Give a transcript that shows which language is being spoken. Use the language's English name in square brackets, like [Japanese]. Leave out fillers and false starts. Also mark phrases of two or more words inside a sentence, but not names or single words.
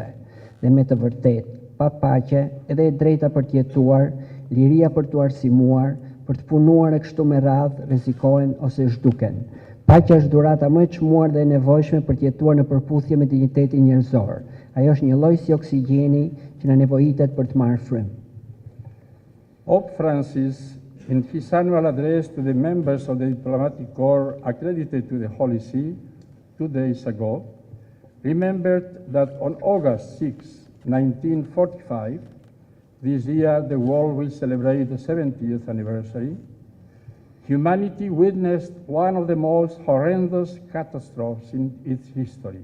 [Albanian] Dhe me të vërtetë, pa paqe, edhe e drejta për të jetuar, liria për të arsimuar, për të punuar e kështu me radhë, rrezikohen ose zhduken. Paqja është dhurata më e çmuar dhe e nevojshme për të jetuar në përputhje me dignitetin njerëzor. Ajo është një lloj si oksigjeni që na nevojitet për të marrë frymë. [English] Pope Francis, in his annual address to the members of the diplomatic corps accredited to the Holy See 2 days ago, remembered that on August 6, 1945, this year the world will celebrate the 70th anniversary, humanity witnessed one of the most horrendous catastrophes in its history.